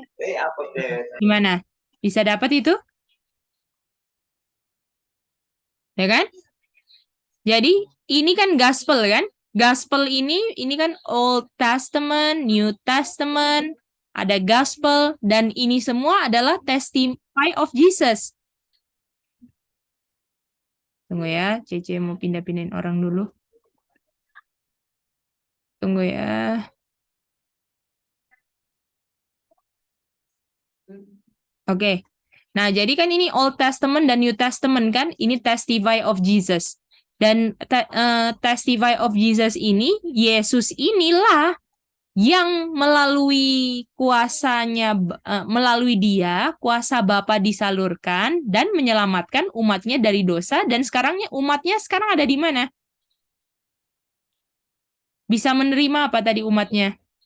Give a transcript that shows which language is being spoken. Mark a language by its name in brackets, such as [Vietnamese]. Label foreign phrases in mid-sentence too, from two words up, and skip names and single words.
[Indonesian] Gimana? Bisa dapat itu? Ya kan? Jadi ini kan gospel kan? [English] Gospel [Indonesian] ini kan [English] Old Testament, New Testament, [Indonesian] ada gospel dan ini semua adalah [English] testify of Jesus. [Indonesian] Tunggu ya, Cece mau pindah-pindahin orang dulu. Tunggu ya. Oke. Nah, jadi kan ini [English] Old Testament [Indonesian] dan [English] New Testament [Indonesian] kan? [English] Ini testify of Jesus. [Indonesian] Dan [English] testify of Jesus [Indonesian] ini, Yesus inilah yang melalui kuasanya, melalui dia, kuasa Bapa disalurkan dan menyelamatkan umatnya dari dosa. Dan umatnya sekarang ada di mana? Bisa menerima apa tadi umatnya?